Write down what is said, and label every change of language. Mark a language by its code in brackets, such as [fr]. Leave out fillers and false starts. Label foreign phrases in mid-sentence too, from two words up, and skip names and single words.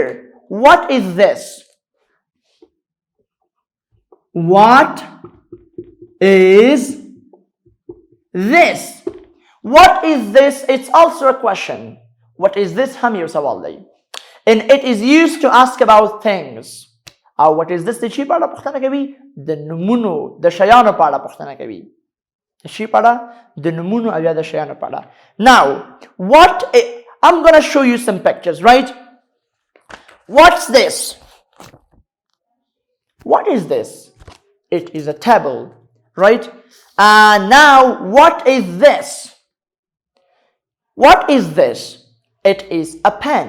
[en] What is this? What is this? What is this? It's also a question. What is this? [ps] هم یو سوال دی. [en] And it is used to ask about things. [ps] او [en] what is this [ps] د چی په اړه پوښتنه کوي؟ د نومونو د شیانو په اړه پوښتنه کوي. د چی په اړه؟ د نومونو او یا د شیانو په اړه. [en] Now, I'm going to show you some pictures, right? What's this? What is this? It is a table, right? And now, what is this? What is this? It is a pen.